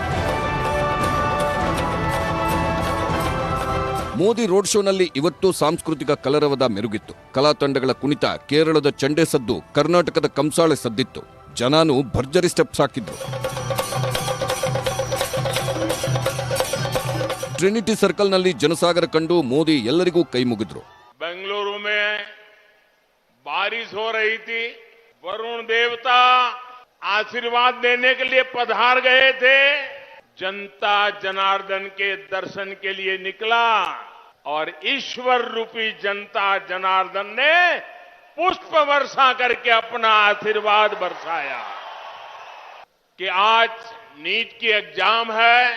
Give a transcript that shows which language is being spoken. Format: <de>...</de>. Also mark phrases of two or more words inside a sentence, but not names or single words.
<kn>ಮೋದಿ ರೋಡ್ ಶೋನಲ್ಲಿ ಇವತ್ತು ಸಾಂಸ್ಕೃತಿಕ ಕಲರವದ ಮೆರುಗಿತ್ತು. ಕಲಾ ತಂಡಗಳ ಕುಣಿತ, ಕೇರಳದ ಚಂಡೆ ಸದ್ದು, ಕರ್ನಾಟಕದ ಕಂಸಾಳೆ ಸದ್ದಿತ್ತು. ಜನಾನು ಭರ್ಜರಿ ಸ್ಟೆಪ್ಸ್ ಹಾಕಿದ್ರು. ಟ್ರಿನಿಟಿ ಸರ್ಕಲ್ನಲ್ಲಿ ಜನಸಾಗರ ಕಂಡು ಮೋದಿ ಎಲ್ಲರಿಗೂ ಕೈ ಮುಗಿದ್ರು.</kn> <hi>बेंगलुरु में बारिश हो रही थी, वरुण देवता आशीर्वाद देने के लिए पधार गए थे। जनता जनार्दन के दर्शन के लिए निकला, और ईश्वर रूपी जनता जनार्दन ने पुष्प वर्षा करके अपना आशीर्वाद बरसाया कि आज नीट की एग्जाम है।</hi>